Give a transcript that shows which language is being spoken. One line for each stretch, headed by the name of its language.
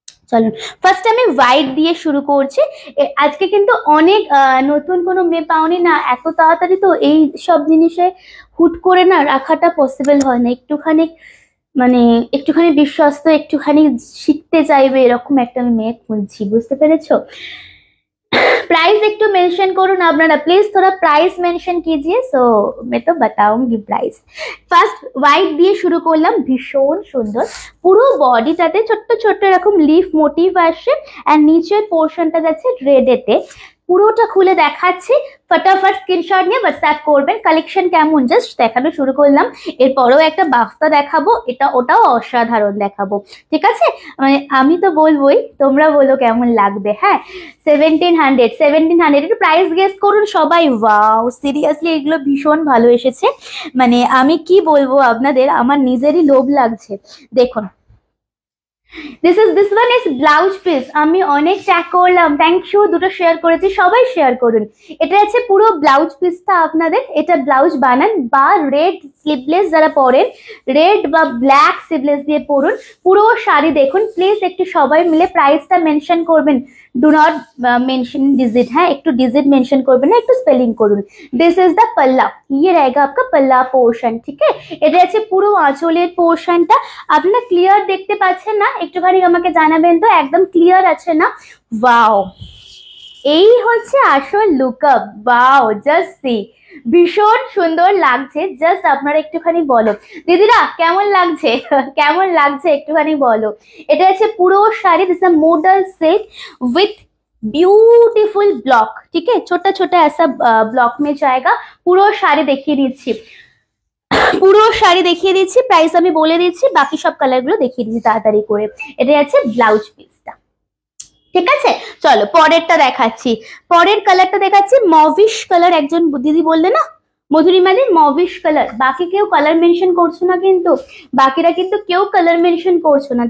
Bangla: চলুন ফার্স্ট আমি হোয়াইট দিয়ে শুরু করছি। আজকে কিন্তু অনেক নতুন কোনো মেয়ে পাওনি না, এত তাড়াতাড়ি তো এই সব জিনিসে হুট করে না রাখাটা পসিবল হয় না, একটুখানি মানে একটুখানি বিশ্বস্ত, একটুখানি শিখতে চাইবে এরকম একটা আমি মেয়ে খুঁজছি, বুঝতে পেরেছো?
Hindi: प्राइस एक तो मेंशन
Bangla: করুন আপনারা প্লিজ,
Hindi: थोड़ा प्राइस मेंशन कीजिए, सो मैं तो बताऊंगी प्राइस।
Bangla: ফার্স্ট হোয়াইট দিয়ে শুরু করলাম, ভীষণ সুন্দর, পুরো বডিটাতে ছোট্ট ছোট্ট এরকম লিফ মোটিভ আসছে, আর নিচের পোর্শনটা যাচ্ছে রেডেতে। পুরোটা খুলে দেখাচ্ছি, ফটাফট স্ক্রিনশট নিয়ে হোয়াটসঅ্যাপ করবেন। কালেকশন কেমন জাস্ট দেখানো শুরু করলাম, এরপরেও একটা বাফতা দেখাবো, ওটাও অসাধারণ দেখাবো, ঠিক আছে? মানে আমি তো বলবোই, তোমরা বলো কেমন লাগবে। হ্যাঁ 1700 একটু প্রাইস গেস করুন সবাই। ওয়াও সিরিয়াসলি এগুলো ভীষণ ভালো এসেছে, মানে আমি কি বলবো আপনাদের, আমার নিজেরই লোভ লাগছে। দেখুন
English: this one is
Bangla: blouse piece, আমি অনেক ট্যাগ করলাম, থ্যাংক ইউ, দুটো শেয়ার করেছি, সবাই শেয়ার করুন। এটা আছে পুরো ব্লাউজ পিসটা আপনাদের, এটা ব্লাউজ বানান বা রেড স্লিভলেস যারা পরেন, রেড বা ব্ল্যাক স্লিভলেস দিয়ে পরুন, পুরো শাড়ি দেখুন প্লিজ। একটু সবাই মিলে প্রাইসটা মেনশন করবেন,
English: do not
Hindi: मेंशन डिजिट, है एक तो डिजिट मेंशन
Bangla: করবেন না, একটু স্পেলিং করুন।
English: this is the पल्ला,
Hindi: ये रहेगा आपका पल्ला पोर्शन, ठीक है?
Bangla: এটা আছে পুরো আঁচলের পোর্শনটা, আপনারা ক্লিয়ার দেখতে পাচ্ছেন না? একটুখানি আমাকে জানাবেন তো একদম ক্লিয়ার আছে না? ওয়াও এই হচ্ছে আসল লুকআপ, ওয়াও জাস্ট সি, ভীষণ সুন্দর লাগছে। জাস্ট আপনারা একটুখানি বলো দিদিরা কেমন লাগছে, কেমন লাগছে একটুখানি বলো। এটা আছে পুরো sari,
English: this is model silk with beautiful block,
Hindi: ठीक है? छोटा छोटा ऐसा ब्लॉक में जाएगा।
Bangla: পুরো শাড়ি দেখিয়ে দিচ্ছি, পুরো শাড়ি দেখিয়ে দিচ্ছি, প্রাইস আমি বলে দিচ্ছি, বাকি সব কালারগুলো দেখিয়ে দিচ্ছি তাড়াতাড়ি করে। এটা আছে ব্লাউজ পিসটা, ঠিক আছে? চলো পরেরটা দেখাচ্ছি, পরের কালারটা দেখাচ্ছি মভিশ কালার। একজন দিদি বললে না মধুরিমা দি মভিশ কালার, বাকি কেউ কালার মেনশন করছো না কিন্তু, বাকিরা কিন্তু কেউ কালার মেনশন করছো না।